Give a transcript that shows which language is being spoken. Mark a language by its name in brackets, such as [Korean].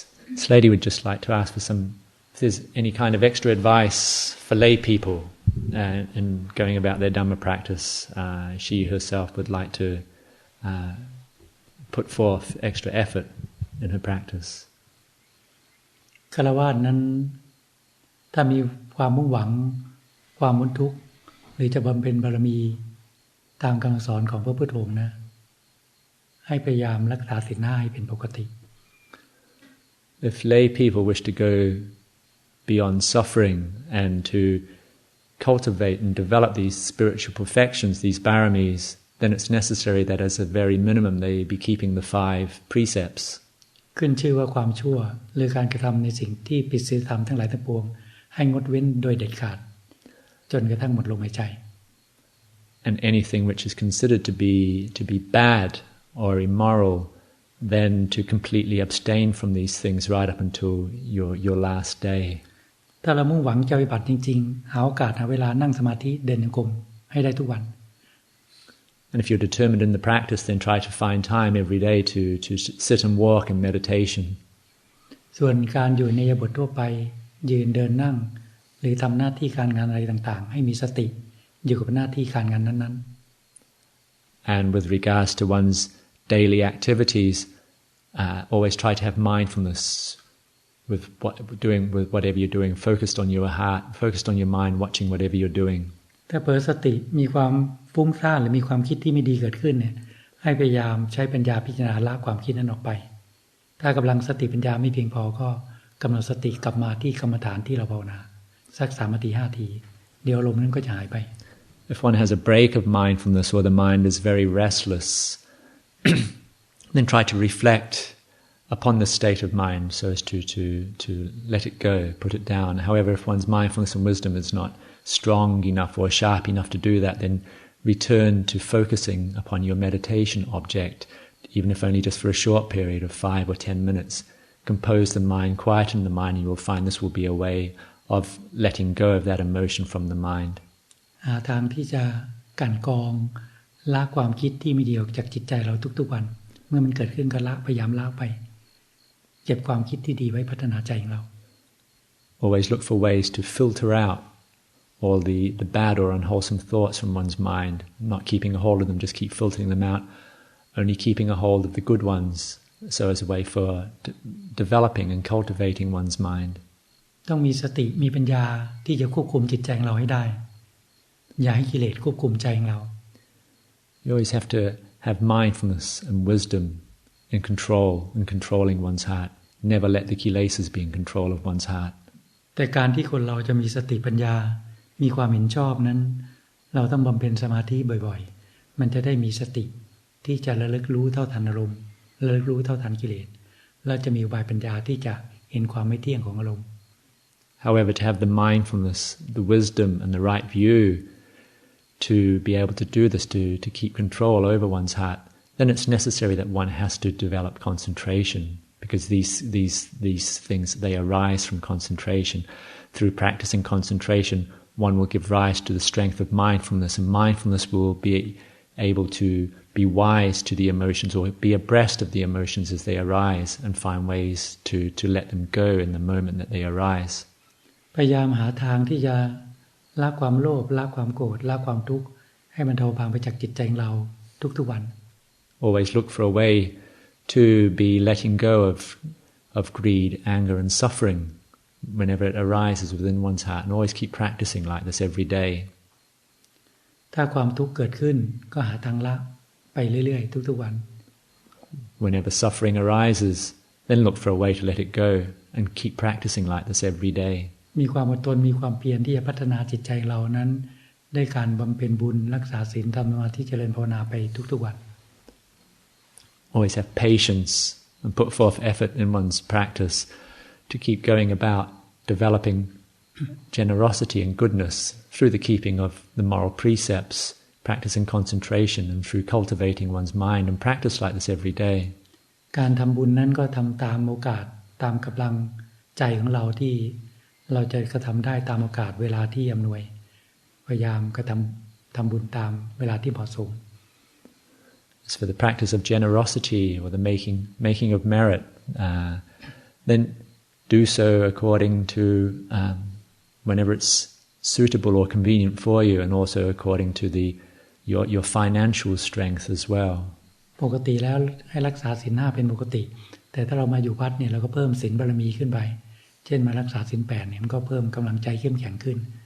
[English] This lady would just like to ask for some, if there's any kind of extra advice for lay people in going about their Dhamma practice. She herself would like to put forth extra effort in her practice. [Thai] ฆราวาสนั้นถ้ามีความมุ่งหวังความพ้นทุกข์หรือจะบำเพ็ญบารมีตามคำสอนของพระพุทธองค์นะให้พยายามรักษาศีล 5ให้เป็นปกติ [English] If lay people wish to go beyond suffering and to cultivate and develop these spiritual perfections, these paramis, then it's necessary that as a very minimum they be keeping the 5 precepts. [Thai] ขึ้นชื่อว่าความชั่วหรือการกระทำในสิ่งที่ผิดศีลธรรมทั้งหลายทั้งปวงให้งดเว้นโดยเด็ดขาดจนกระทั่งหมดลมหายใจ [English] And anything which is considered to be bad or immoral, then to completely abstain from these things right up until your last day. [Thai] ถ้าเรามุ่งหวังจะปฏิบัติจริงๆหาโอกาสหาเวลานั่งสมาธิเดินจงกรมให้ได้ทุกวัน [English] And if you're determined in the practice, then try to find time every day to sit and walk in meditation. [Thai] ส่วนการอยู่ในอิริยาบถทั่วไปยืนเดินนั่งหรือทำหน้าที่การงานอะไรต่างๆให้มีสติอยู่กับหน้าที่การงานนั้นๆ [English] And with regards to one's daily activities, always try to have mindfulness with whatever you're doing, focused on your heart, focused on your mind, watching whatever you're doing. [Thai] ถ้าเผลอสติมีความฟุ้งซ่านหรือมีความคิดที่ไม่ดีเกิดขึ้นเนี่ยให้พยายามใช้ปัญญาพิจารณาละความคิดนั้นออกไปถ้ากำลังสติปัญญาไม่เพียงพอก็กำหนดสติกลับมาที่กรรมฐานที่เราภาวนาสัก3 นาที 5 นาทีเดี๋ยวลมนั้นก็จะหายไป [English] If one has a break of mindfulness or the mind is very restless, then try to reflect upon the state of mind so as to let it go, put it down. However, if one's mindfulness and wisdom is not strong enough or sharp enough to do that, then return to focusing upon your meditation object, even if only just for a short period of 5 or 10 minutes. Compose the mind, quieten the mind, and you will find this will be a way of letting go of that emotion from the mind. [Thai] หาทางที่จะกั่นกรองละความคิดที่ไม่ดีออกจากจิตใจเราทุกๆวันเมื่อมันเกิดขึ้นก็ละพยายามละไปเก็บความคิดที่ดีไว้พัฒนาใจของเรา [English] Always look for ways to filter out all the bad or unwholesome thoughts from one's mind, not keeping a hold of them, just keep filtering them out, only keeping a hold of the good ones, so as a way for developing and cultivating one's mind. [Thai] ต้องมีสติมีปัญญาที่จะควบคุมจิตใจของเราให้ได้อย่าให้กิเลสควบคุมใจของเรา [English] You always have to have mindfulness and wisdom in controlling one's heart. Never let the kilesas be in control of one's heart. [Thai] แต่การที่คนเราจะมีสติปัญญามีความเห็นชอบนั้นเราต้องบำเพ็ญสมาธิบ่อยๆมันจะได้มีสติที่จะระลึกรู้เท่าทันอารมณ์ระลึกรู้เท่าทันกิเลสและจะมีอุบายปัญญาที่จะเห็นความไม่เที่ยงของอารมณ์ [English] However, to have the mindfulness, the wisdom and the right view to be able to do this, to keep control over one's heart, then it's necessary that one has to develop concentration, because these things, they arise from concentration. Through practicing concentration, one will give rise to the strength of mindfulness, and mindfulness will be able to be wise to the emotions or be abreast of the emotions as they arise and find ways to let them go in the moment that they arise. [Thai] พยายามหาทางที่จะละความโลภละความโกรธละความทุกข์ให้มันเทาบางไปจากจิตใจของเราทุกๆวัน [English] Always look for a way to be letting go of greed, anger and suffering whenever it arises within one's heart, and always keep practicing like this every day. [Thai] ถ้าความทุกข์เกิดขึ้นก็หาทางละไปเรื่อยๆทุกๆวัน [English] Whenever suffering arises, then look for a way to let it go and keep practicing like this every day. [Thai] มีความอดทนมีความเพียรที่จะพัฒนาจิตใจเรานั้นได้การบำเพ็ญบุญรักษาศีลทำสมาธิเจริญภาวนาไปทุกๆวัน [English] Always have patience and put forth effort in one's practice to keep going about developing generosity and goodness through the keeping of the moral precepts, practicing concentration, and through cultivating one's mind, and practice like this every day. [Thai] การทำบุญนั้นก็ทำตามโอกาสตามกำลังใจของเราที่เราจะกระทำได้ตามโอกาสเวลาที่อำนวยพยายามกระทำบุญตามเวลาที่เหมาะสม [English] As for the practice of generosity or the making of merit, then do so according to whenever it's suitable or convenient for you, and also according to your financial strength as well. [Thai] ปกติแล้วให้รักษาศีล 5เป็นปกติแต่ถ้าเรามาอยู่วัดเนี่ยเราก็เพิ่มศีลบารมีขึ้นไปเช่นมารักษาศีล 8เนี่ยมันก็เพิ่มกำลังใจเข้มแข็งขึ้น